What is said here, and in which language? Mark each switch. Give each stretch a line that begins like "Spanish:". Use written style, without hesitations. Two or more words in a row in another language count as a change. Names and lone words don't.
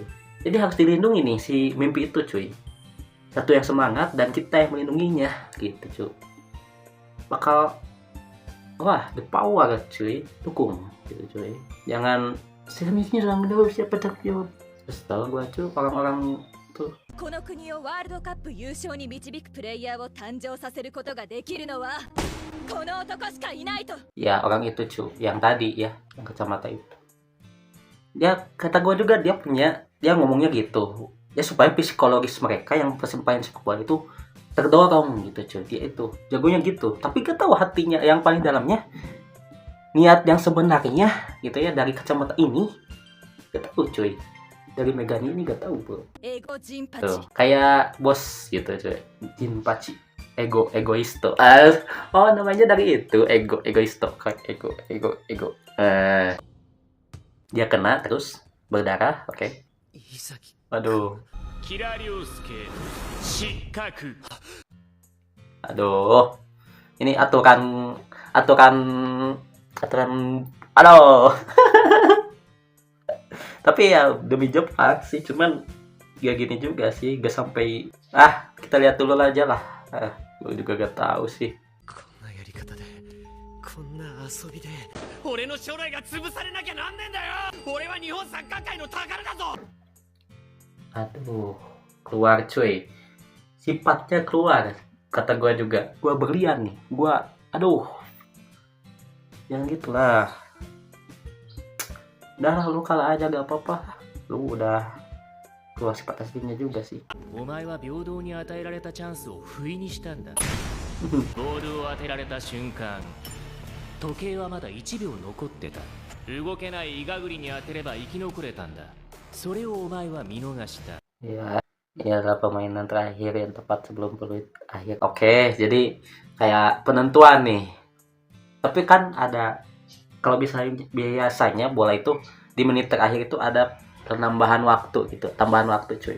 Indonesian: Jadi harus dilindungi nih si mimpi itu, cuy. Satu yang semangat dan kita yang melindunginya gitu, cuy. Bakal wah,
English: the power,
Indonesian: cuy. Dukung gitu, cuy. Jangan seriusnya tanggung jawab, siapa tanggung jawab. Terus tau gue, cuy, orang-orang tuh.
Japanese: この国をワールドカップ優勝に導くプレイヤーを誕生させることができるのはこの男しかいないと。
Indonesian: Ya orang itu, cuy, yang tadi ya, yang kacamata itu. Dia kata gue juga dia ngomongnya gitu ya, supaya psikologis mereka yang peserta sepak bola itu terdorong gitu, cuy. Dia itu jagonya gitu, tapi gak tahu hatinya yang paling dalamnya, niat yang sebenarnya gitu ya, dari kacamata ini gak tahu, cuy. Dari Megan ini gak tahu, bro. Ego Jinpachi. Tuh, kayak bos gitu, cuy. Jinpachi, egoisto. Oh, namanya dari itu, egoisto, ego. Dia kena terus berdarah, oke. Waduh.
Japanese: キラリュウスケ失格。
Indonesian: Aduh. Ini aturan aduh. Tapi ya demi Jepang sih, cuman gak gini juga sih, gak sampai kita lihat dulu aja lah. Gue juga gak tahu sih.
Japanese: こんなやり方でこんな遊びで俺の将来が潰されなきゃなんねんだよ。俺は日本サッカー界の宝だぞ。
Indonesian: Aduh, keluar, cuy. Sifatnya keluar. Kata gue juga, gue berlian nih. Aduh. Jangan gitulah. Udah, lu kalah aja gak apa-apa. Lu udah keluar sifat aslinya juga sih.
Japanese: お前は平等に与えられたチャンスを不意にしたんだ。ボールを当てられた瞬間、時計はまだ1秒残ってた。動けないイガグリに当てれば生き残れたんだ。それをお前は見逃した。
Indonesian: Ya, ini adalah permainan terakhir yang tepat sebelum peluit akhir. Oke, jadi kayak penentuan nih. Tapi kan ada, kalau biasanya bola itu di menit terakhir itu ada penambahan waktu gitu, tambahan waktu, cuy.